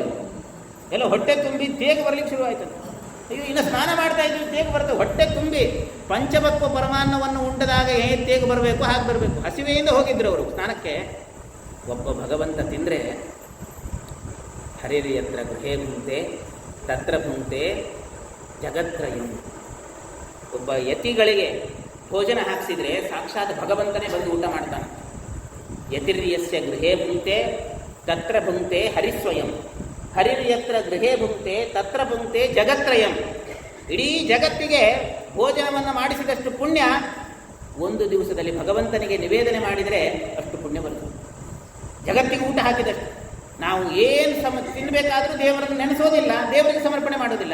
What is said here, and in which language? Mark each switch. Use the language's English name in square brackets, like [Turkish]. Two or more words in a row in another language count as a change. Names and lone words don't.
[Kannada] ಎಲ್ಲ ಹೊಟ್ಟೆ ತುಂಬಿ ತೇಗ ಬರ್ಲಿಕ್ಕೆ ಶುರುವಾಯಿತು. ಅಯ್ಯೋ, ಇನ್ನು ಸ್ನಾನ ಮಾಡ್ತಾ ಇದ್ವಿ, ತೇಗ ಬರ್ತದೆ. ಹೊಟ್ಟೆ ತುಂಬಿ ಪಂಚಭಕ್ವ ಪರಮಾನ್ನವನ್ನು ಉಂಡದಾಗ ಹೇಗೆ ತೇಗ ಬರಬೇಕು ಹಾಗೆ ಬರಬೇಕು. ಹಸಿವೆಯಿಂದ ಹೋಗಿದ್ರು ಅವರು ಸ್ನಾನಕ್ಕೆ. ಒಬ್ಬ ಭಗವಂತ ತಿಂದರೆ [Sanskrit] ಹರಿರಿ ಯತ್ರ ಗೃಹೇ ಭುಂಕ್ತೆ ತತ್ರ ಭುಂಕ್ತೆ ಜಗತ್ರಯಂ. [Kannada] ಒಬ್ಬ ಯತಿಗಳಿಗೆ ಭೋಜನ ಹಾಕಿಸಿದ್ರೆ ಸಾಕ್ಷಾತ್ ಭಗವಂತನೇ ಬಂದು ಊಟ ಮಾಡ್ತಾನೆ. [Sanskrit] ಯತಿರ್ಯಸ್ಯ ಗೃಹೇ ಭುಂಕ್ತೆ ತತ್ರ ಭುಂಕ್ತೆ ಹರಿಸ್ವಯಂ. ಹರಿರ್ಯತ್ರ ಗೃಹೇ ಭುಂಕ್ತೆ ತತ್ರ ಭುಂಕ್ತೆ ಜಗತ್ರಯಂ. [Kannada] ಇಡೀ ಜಗತ್ತಿಗೆ ಭೋಜನವನ್ನು ಮಾಡಿಸಿದಷ್ಟು ಪುಣ್ಯ ಒಂದು ದಿವಸದಲ್ಲಿ ಭಗವಂತನಿಗೆ ನಿವೇದನೆ ಮಾಡಿದರೆ ಅಷ್ಟು ಪುಣ್ಯ ಬರ್ತದೆ. ಜಗತ್ತಿಗೆ ಊಟ ಹಾಕಿದಷ್ಟು. ನಾವು ಏನು ತಿನ್ನಬೇಕಾದ್ರೂ ದೇವರನ್ನು ನೆನೆಸೋದಿಲ್ಲ, ದೇವರಿಗೆ ಸಮರ್ಪಣೆ ಮಾಡೋದಿಲ್ಲ.